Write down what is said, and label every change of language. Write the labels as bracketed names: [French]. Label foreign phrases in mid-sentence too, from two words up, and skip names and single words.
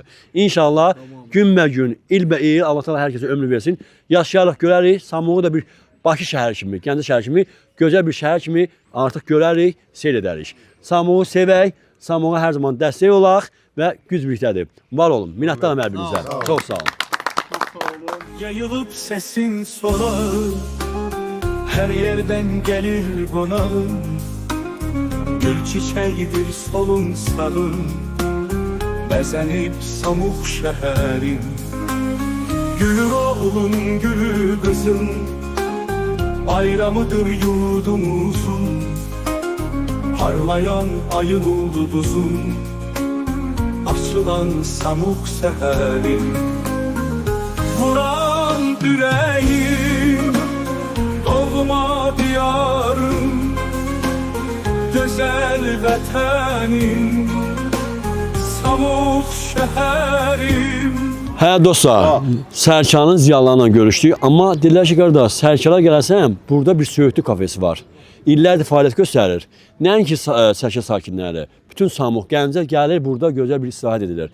[Azerbaijani] İnşallah günbə-gün, ilbə-il Allah təala hər kəsə ömür versin. Yaşayaraq görərik, Samuğu da bir Bakı şəhəri kimi, Gəncə şəhəri kimi, gözəl bir şəhər kimi artıq görərik, seyr edərik. Samuğu sevək, Samuğa hər zaman dəstək olaq və güc birlikdədir. Var olun, minnətdaram hər birinizə. Çox sağ olun. [Turkish] Yayılıp sesin sola, her yerden gelir konağın. Gül çiçeğidir solun sağın, bezenip Samux şehrin. Gül oğlun gülü kızın, bayramıdır yurdumuzun. Parlayan ayın ulduzun, açılan Samux seherin. [Azerbaijani] Vuran yüreğim, doğma diyarım, güzel vətənim, Samux şəhərim. Hə dostlar, Sərkarın ziyalarla görüşdük, amma dedilər ki, qardaş, Sərkara gələsəm, burada bir söğütlü kafesi var. İllərdir fəaliyyət göstərir. Nəinki Sərkar sakinləri, bütün Samux, Gəncə gəlir burada gözəl bir istirahət edilir.